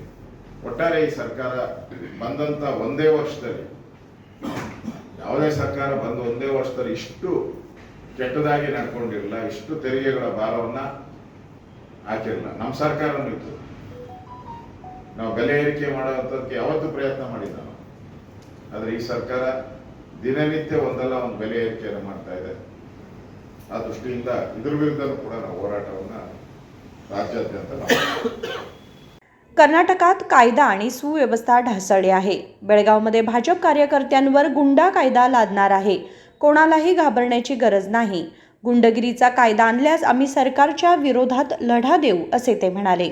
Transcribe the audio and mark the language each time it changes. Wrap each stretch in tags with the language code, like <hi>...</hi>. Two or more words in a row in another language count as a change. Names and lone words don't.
<kn>ಒಟ್ಟಾರೆ ಈ ಸರ್ಕಾರ ಬಂದಂಥ ಒಂದೇ ವರ್ಷದಲ್ಲಿ, ಯಾವುದೇ ಸರ್ಕಾರ ಬಂದು ಒಂದೇ ವರ್ಷದಲ್ಲಿ ಇಷ್ಟು ಕೆಟ್ಟದಾಗಿ ನಡ್ಕೊಂಡಿರಲಿಲ್ಲ, ಇಷ್ಟು ತೆರಿಗೆಗಳ ಭಾರವನ್ನು ಹಾಕಿರಲಿಲ್ಲ. ನಮ್ಮ ಸರ್ಕಾರನೂ ಇತ್ತು. ನಾವು ಬೆಲೆ ಏರಿಕೆ ಮಾಡುವಂಥದ್ದಕ್ಕೆ ಯಾವತ್ತೂ ಪ್ರಯತ್ನ ಮಾಡಿದ್ದ ನಾವು. ಆದರೆ ಈ ಸರ್ಕಾರ ದಿನನಿತ್ಯ ಒಂದಲ್ಲ ಒಂದು ಬೆಲೆ ಏರಿಕೆಯನ್ನು ಮಾಡ್ತಾ ಇದೆ. ಆ ದೃಷ್ಟಿಯಿಂದ ಇದ್ರ ವಿರುದ್ಧನೂ ಕೂಡ ನಾವು ಹೋರಾಟವನ್ನು राज्याद्यंत</kn> <mr>कर्नाटकात कायदा आणि सुव्यवस्था ढासळली आहे. बेळगावमध्ये भाजप कार्यकर्त्यांवर गुंडा कायदा लादणार आहे. कोणालाही घाबरण्याची गरज नाही. गुंडगिरीचा कायदा आणल्यास आम्ही सरकारच्या विरोधात लढा देऊ, असे ते म्हणाले.</mr>